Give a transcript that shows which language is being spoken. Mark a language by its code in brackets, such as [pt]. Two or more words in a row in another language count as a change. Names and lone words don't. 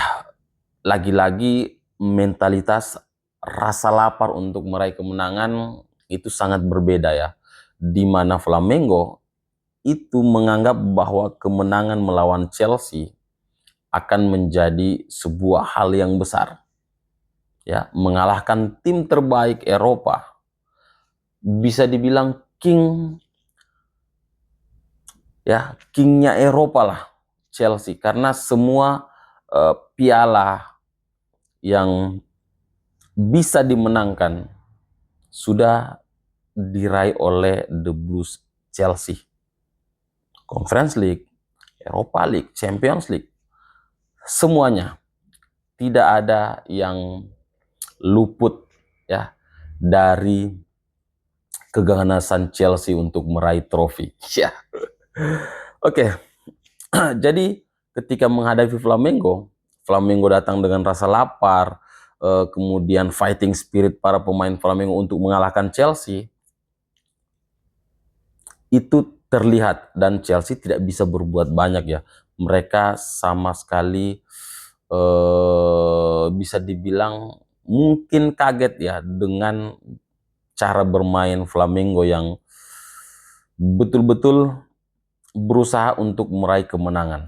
[id] lagi-lagi mentalitas rasa lapar untuk meraih kemenangan itu sangat berbeda ya, di mana Flamengo itu menganggap bahwa kemenangan melawan Chelsea akan menjadi sebuah hal yang besar ya, mengalahkan tim terbaik Eropa, bisa dibilang kingnya Eropa lah Chelsea, karena semua piala yang bisa dimenangkan sudah diraih oleh The Blues Chelsea. Conference League, Europa League, Champions League, semuanya tidak ada yang luput ya dari keganasan Chelsea untuk meraih trofi. Ya. Oke. Jadi ketika menghadapi Flamengo datang dengan rasa lapar, kemudian [en] fighting spirit [id] para pemain Flamengo untuk mengalahkan Chelsea itu terlihat, dan Chelsea tidak bisa berbuat banyak ya. Mereka sama sekali bisa dibilang mungkin kaget ya dengan cara bermain Flamengo yang betul-betul berusaha untuk meraih kemenangan.